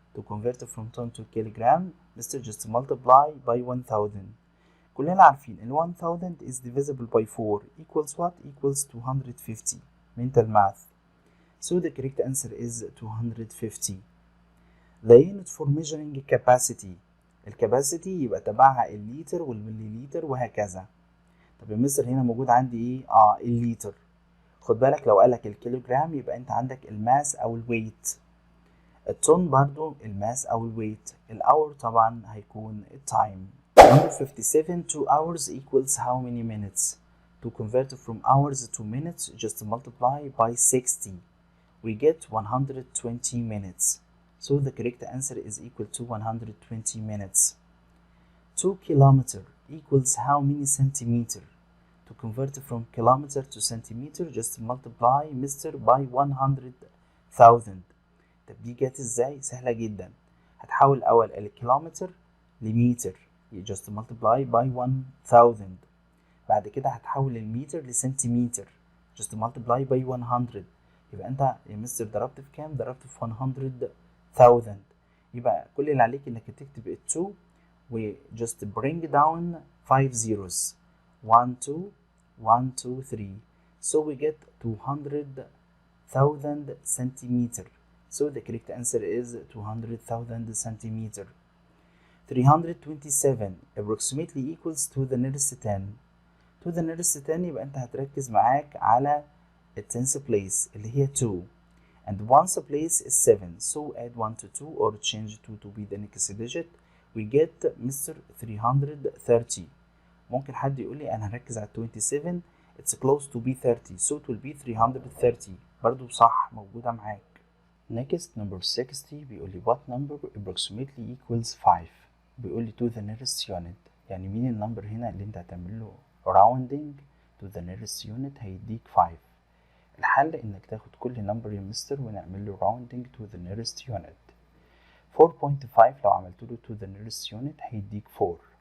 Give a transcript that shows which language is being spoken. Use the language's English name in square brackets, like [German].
[English] To convert from ton to kilogram, Mr. just multiply by 1000. [Arabic] كلنا عارفين ال [English] 1000 is divisible by 4 equals what? Equals 250. Mental math. So the correct answer is 250. The unit for measuring capacity. [Arabic] الكاباسيتي يبقى تبعها الليتر والمليليتر وهكذا. طب يا مستر هنا موجود عندي ايه؟ الليتر. خد بالك لو قالك الكيلوجرام يبقى انت عندك الماس او الويت. الطن برضو الماس او الويت. الاور طبعا هيكون التايم. [English] Number 57 2 hours equals how many minutes? To convert from hours to minutes just multiply by 60. We get 120 minutes. So the correct answer is equal to 120 minutes. 2 kilometer equals how many centimeter? To convert from kilometer to centimeter just multiply Mr. by 100,000. [Arabic] طب دي جت ازاي؟ سهلة جدا. هتحول أول الكيلومتر لمتر [English] just multiply by 1000. [Arabic] بعد كده هتحول المتر لسنتيمتر [English] just multiply by 100. [Arabic] يبقى انت يا مستر ضربت في كام؟ ضربت في 100,000. يبقى كل اللي عليك انك تكتب ال 2 و [English] just bring down 5 zeros 1 2 1 2 3. So we get 200,000 centimeter. So the correct answer is 200,000 centimeter. 327 approximately equals to the nearest 10. To the nearest 10 [Arabic] يبقى انت هتركز معاك على التنس place اللي هي 2 [English] and ones place is 7. So add 1 to 2 or change 2 to be the next digit. We get Mr. 330. [Arabic] ممكن حد يقول لي انا هركز على [English] 27 it's close to be 30 so it will be 330. [Arabic] برضو صح موجودة معاك. [English] Next number 60 [Arabic] بيقول لي [English] what number approximately equals 5. [Arabic] بيقول لي [English] to the nearest unit. [Arabic] يعني مين النمبر هنا اللي انت هتعمل له [English] rounding to the nearest unit [Arabic] هيديك 5. الحل انك تاخد كل نمبر يا مستر ونعمل له [English] rounding to the nearest unit. [Arabic] 4.5 لو عملت له [English] to the nearest unit [Arabic] هيديك 4.